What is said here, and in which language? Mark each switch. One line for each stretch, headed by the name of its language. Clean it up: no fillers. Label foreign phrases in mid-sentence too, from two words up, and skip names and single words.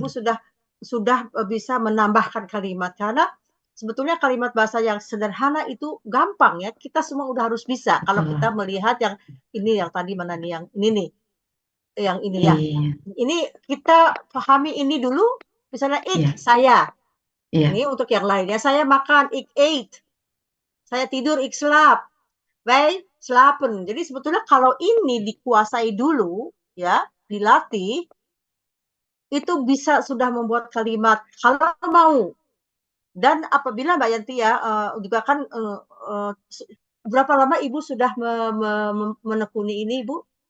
Indonesian: Ibu sudah bisa menambahkan kalimat karena sebetulnya kalimat bahasa yang sederhana itu gampang ya. Kita semua udah harus bisa kalau betul. kita melihat yang ini yang tadi mana nih yang ini nih. Yang ini ya. Iya, Ini kita pahami ini dulu. Misalnya iya, saya. iya. Ini untuk yang lainnya. Saya makan,
Dutch: ik eat.
Indonesian: Saya tidur,
Dutch: ik slaap. Wij slapen.
Indonesian: Jadi sebetulnya kalau ini dikuasai dulu, ya, dilatih, itu bisa sudah membuat kalimat kalau mau. Dan apabila Mbak Yanti ya, juga kan berapa lama Ibu sudah menekuni ini, Ibu?